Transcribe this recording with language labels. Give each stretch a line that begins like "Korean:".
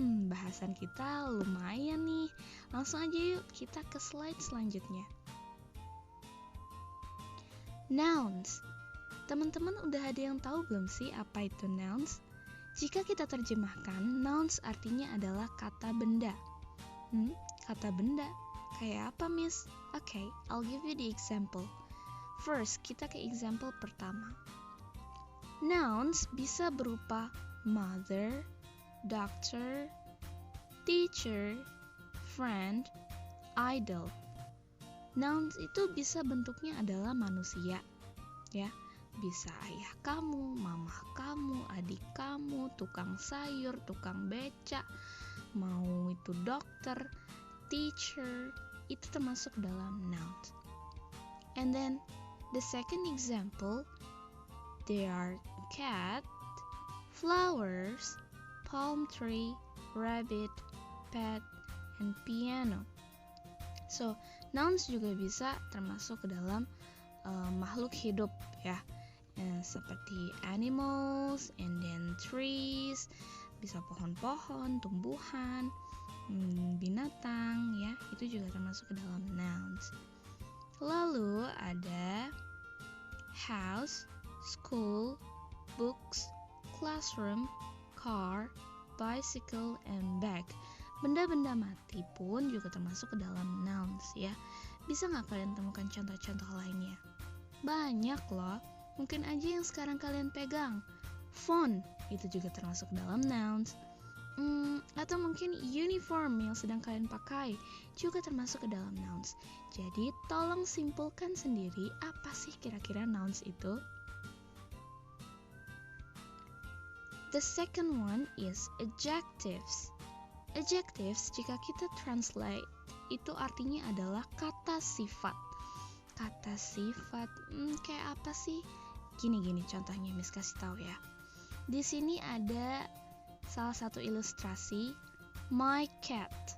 Indonesian: Bahasan kita lumayan nih. Langsung aja yuk kita ke slide selanjutnya. Nouns. Teman-teman udah ada yang tahu belum sih apa itu nouns? Jika kita terjemahkan, nouns artinya adalah kata benda. Kata benda? Kayak apa, Miss?
English: Okay, I'll give you the example.
Indonesian: First, kita ke example pertama. Nouns bisa berupa mother, doctor, teacher, friend, idol. Nouns itu bisa bentuknya adalah manusia, ya. Bisa ayah kamu, mama kamu, adik kamu, tukang sayur, tukang beca, mau itu dokter, teacher, itu termasuk dalam nouns.
English: And then the second example, they are cat, flowers, palm tree, rabbit, pet, and piano.
Indonesian: So, nouns juga bisa termasuk ke dalam makhluk hidup, ya. Seperti animals,
English: and then
Indonesian: trees, bisa pohon-pohon, tumbuhan, binatang, ya. Itu juga termasuk ke dalam nouns. Lalu ada
English: house, school, books, classroom, car, bicycle, and bag.
Indonesian: Benda-benda mati pun juga termasuk ke dalam nouns, ya. Bisa nggak kalian temukan contoh-contoh lainnya? Banyak loh. Mungkin aja yang sekarang kalian pegang. Phone, itu juga termasuk ke dalam nouns. Atau mungkin uniform yang sedang kalian pakai juga termasuk ke dalam nouns. Jadi tolong simpulkan sendiri apa sih kira-kira nouns itu.
English: The second one is adjectives.
Indonesian: Adjectives jika kita translate itu artinya adalah kata sifat. Kata sifat kayak apa sih? Gini contohnya Miss kasih tahu ya. Di sini ada salah satu ilustrasi
English: my cat.